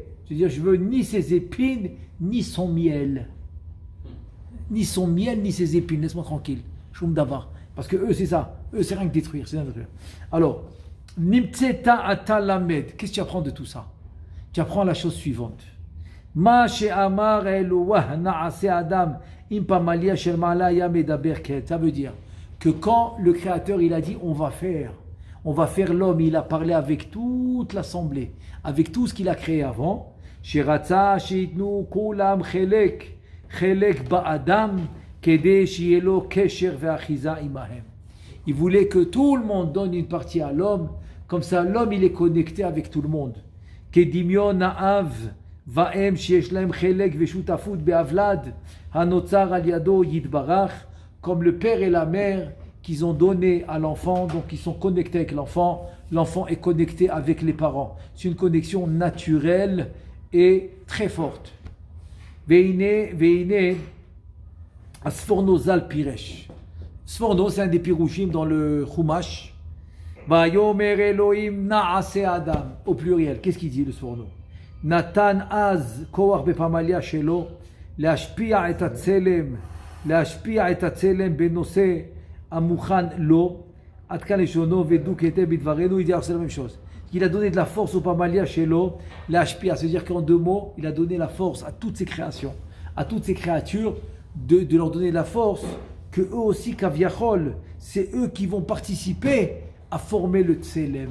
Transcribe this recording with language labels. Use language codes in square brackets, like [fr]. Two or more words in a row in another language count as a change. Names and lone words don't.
[fr] C'est-à-dire, je veux ni ses épines, ni son miel. Ni son miel, ni ses épines. Laisse-moi tranquille. [he] שום דבר. [fr] Parce que eux, c'est ça. Eux, c'est rien que détruire. C'est rien que détruire. [he] Alors, נמצאת אתה למד. [fr] Qu'est-ce que tu apprends de tout ça? Tu apprends la chose suivante. [he] מה שאמר אלוה נעשה אדם עם פמליא של מעלה היה מדבר כאן. [fr] Ça veut dire que quand le Créateur, il a dit on va faire l'homme, il a parlé avec toute l'assemblée, avec tout ce qu'il a créé avant. [he] שרצה שיתנו כולם חלק באדם כדי שיהיה לו קשר ואחיזה עמהם. [fr] Il voulait que tout le monde donne une partie à l'homme, comme ça l'homme il est connecté avec tout le monde. [he] כדמיון האב והאם שיש להם חלק ושותפות בולד הנוצר על ידו יתברך, [fr] comme le père et la mère qu'ils ont donné à l'enfant, donc ils sont connectés avec l'enfant est connecté avec les parents. C'est une connexion naturelle et très forte. [he] ועיין הספורנו ז"ל פירש. [fr] Sforno, c'est un des pirouchim dans le Chumash. [he] ויאמר אלהים נעשה אדם. [fr] Au pluriel, qu'est-ce qu'il dit le Sforno? [he] נתן אז כח בפמליא שלו להשפיע את הצלם בנושא המוכן לו, עד כאן לשונו ודוק היטב בדברנו. [fr] Il dit alors c'est la même chose. Il a donné de la force au [he] פמליא שלו, [fr] להשפיע, c'est-à-dire qu'en deux mots, il a donné la force à toutes ces créations, à toutes ces créatures, de leur donner la force, que eux aussi, Kaviachol, c'est eux qui vont participer à former le Tselem.